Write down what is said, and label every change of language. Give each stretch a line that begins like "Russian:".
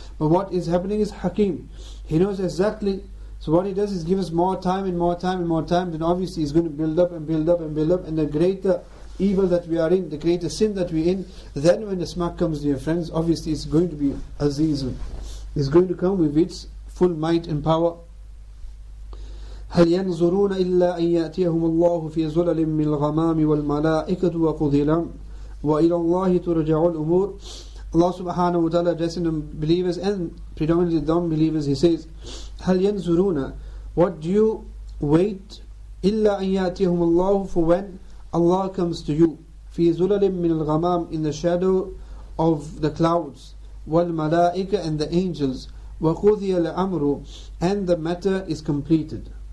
English: But what is happening is Hakim. He knows exactly. So what He does is give us more time and more time and more time. Then obviously He's going to build up and build up and build up. And the greater evil that we are in, the greater sin that we're in, then when the smack comes, dear friends, obviously it's going to be Azizun. It's going to come with its full might and power.
Arabic: هل ينظرون إلا أن يأتيهم الله في ظلل من الغمام والملائكة وقضي الأمر وإلى الله ترجع الأمور.
English: Allah subhanahu wa ta'ala addressing the believers and predominantly the non-believers, He says,
Arabic: هل ينظرون,
English: what do you wait,
Arabic: إلا أن يأتيهم الله,
English: for when Allah comes to you,
Arabic: في ظلل من الغمام,
English: in the shadow of the clouds,
Arabic: والملائكة,
English: and the angels,
Arabic: وقضي الأمر,
English: and the matter is completed.